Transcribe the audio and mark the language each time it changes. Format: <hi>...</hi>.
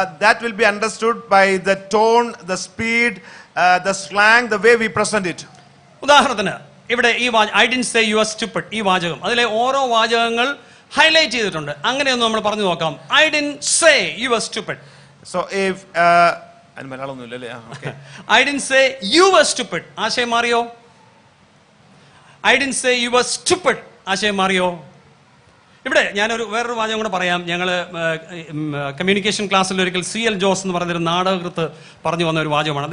<en>That will be understood by the tone, the speed, the slang, the way we present it.</en> <ml>ഉദാഹരണത്തിന് ഇവിടെ ഈ</ml> <en>I didn't say you are stupid,</en> <ml>ഈ വാചകം, അതിലെ ഓരോ വാചകങ്ങൾ ഹൈലൈറ്റ് ചെയ്തിട്ടുണ്ട്. അങ്ങനെയൊന്ന് നമ്മൾ പറഞ്ഞു നോക്കാം.</ml> <en>I didn't say you are stupid. So if</en> <ml>Malayalam ഇല്ലല്ലേ?</ml> <en>Okay. I didn't say you are stupid,</en> <ml>ആശയം മാറിയോ? I didn't say you are stupid, ആശയം മാറിയോ? ഇവിടെ ഞാനൊരു വേറൊരു വാചകം കൂടെ പറയാം. ഞങ്ങൾ കമ്മ്യൂണിക്കേഷൻ ക്ലാസ്സിൽ ഒരിക്കൽ CL ജോസ് എന്ന് പറഞ്ഞൊരു നാടകകൃത്ത് പറഞ്ഞു വന്ന ഒരു വാചകമാണ്.</ml>